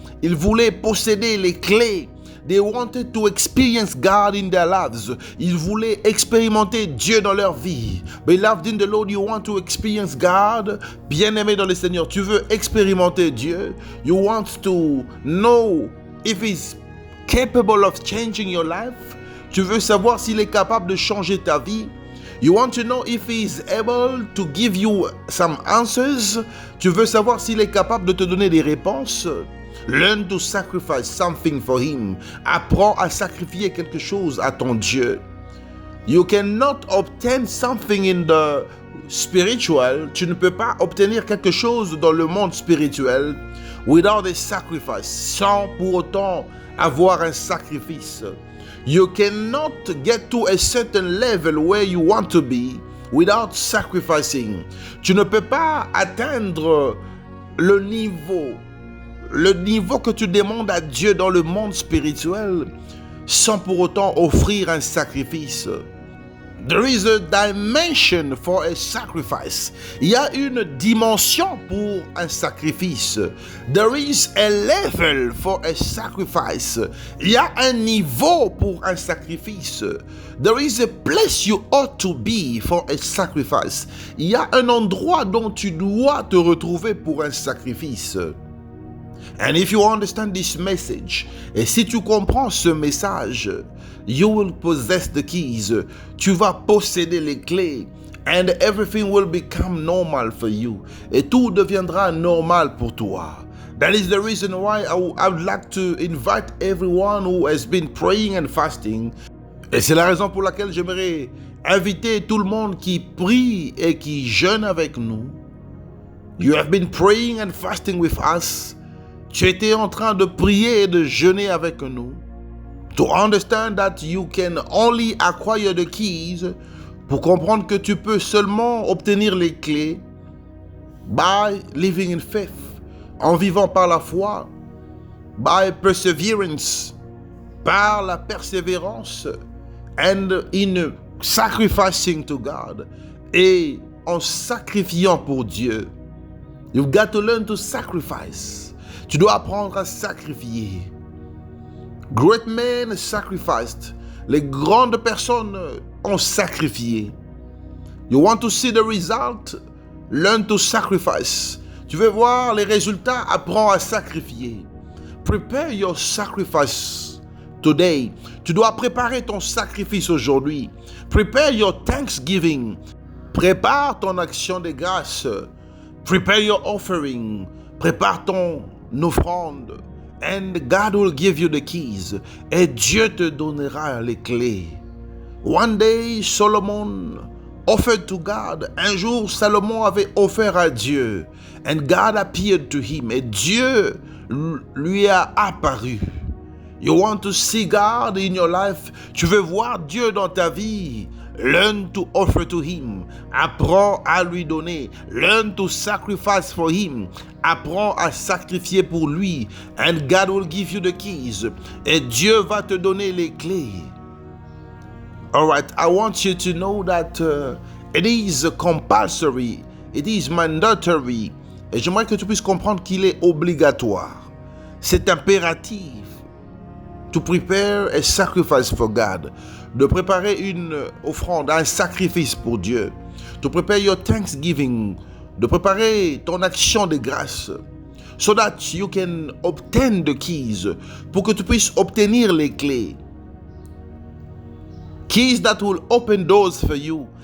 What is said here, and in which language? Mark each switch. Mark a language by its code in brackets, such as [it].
[fr] Ils voulaient posséder les clés. [en] They wanted to experience God in their lives. [fr] Ils voulaient expérimenter Dieu dans leur vie. [en] Beloved in the Lord, you want to experience God. [fr] Bien-aimé dans le Seigneur, tu veux expérimenter Dieu. [en] You want to know if He's capable of changing your life. [fr] Tu veux savoir s'il est capable de changer ta vie. [en] You want to know if he is able to give you some answers. [fr] Tu veux savoir s'il est capable de te donner des réponses. [en] Learn to sacrifice something for him. [fr] Apprends à sacrifier quelque chose à ton Dieu. [en] You cannot obtain something in the spiritual. [fr] Tu ne peux pas obtenir quelque chose dans le monde spirituel [en] without a sacrifice, [fr] sans pour autant avoir un sacrifice. [en] You cannot get to a certain level where you want to be without sacrificing. [fr] Tu ne peux pas atteindre le niveau que tu demandes à Dieu dans le monde spirituel sans pour autant offrir un sacrifice. [en] There is a dimension for a sacrifice. [fr] Il y a une dimension pour un sacrifice. [en] There is a level for a sacrifice. [fr] Il y a un niveau pour un sacrifice. [en] There is a place you ought to be for a sacrifice. [fr] Il y a un endroit dont tu dois te retrouver pour un sacrifice. [en] And if you understand this message, [fr] et si tu comprends ce message, [en] you will possess the keys. [fr] Tu vas posséder les clés. [en] And everything will become normal for you. [fr] Et tout deviendra normal pour toi. [en] That is the reason why I would like to invite everyone who has been praying and fasting. [fr] Et c'est la raison pour laquelle j'aimerais inviter tout le monde qui prie et qui jeûne avec nous. [en] You have been praying and fasting with us. [fr] Tu étais en train de prier et de jeûner avec nous. [en] To understand that you can only acquire the keys, [fr] pour comprendre que tu peux seulement obtenir les clés [en] by living in faith, [fr] en vivant par la foi, [en] by perseverance, [fr] par la persévérance, [en] and in sacrificing to God, [fr] et en sacrifiant pour Dieu. [en] You've got to learn to sacrifice. [fr] Tu dois apprendre à sacrifier. [en] Great men sacrificed. [fr] Les grandes personnes ont sacrifié. [en] You want to see the result? Learn to sacrifice. [fr] Tu veux voir les résultats? Apprends à sacrifier. [en] Prepare your sacrifice today. [fr] Tu dois préparer ton sacrifice aujourd'hui. [en] Prepare your thanksgiving. [fr] Prépare ton action de grâce. [en] Prepare your offering. [fr] Prépare ton offrande. [en] And God will give you the keys. [fr] Et Dieu te donnera les clés. [en] One day, Solomon offered to God. [fr] Un jour, Salomon avait offert à Dieu. [en] And God appeared to him. [fr] Et Dieu lui a apparu. [en] You want to see God in your life? [fr] Tu veux voir Dieu dans ta vie? [en] Learn to offer to him. [fr] Apprends à lui donner. [en] Learn to sacrifice for him. [fr] Apprends à sacrifier pour lui. [en] And God will give you the keys. [fr] Et Dieu va te donner les clés. [en] Alright, I want you to know that it is compulsory. It is mandatory. [fr] Et j'aimerais que tu puisses comprendre qu'il est obligatoire. C'est impératif. [en] To prepare a sacrifice for God. [fr] De préparer une offrande, un sacrifice pour Dieu. [en] To prepare your thanksgiving. [fr] De préparer ton action de grâce. [en] So that you can obtain the keys. [fr] Pour que tu puisses obtenir les clés. [en] Keys that will open doors for you.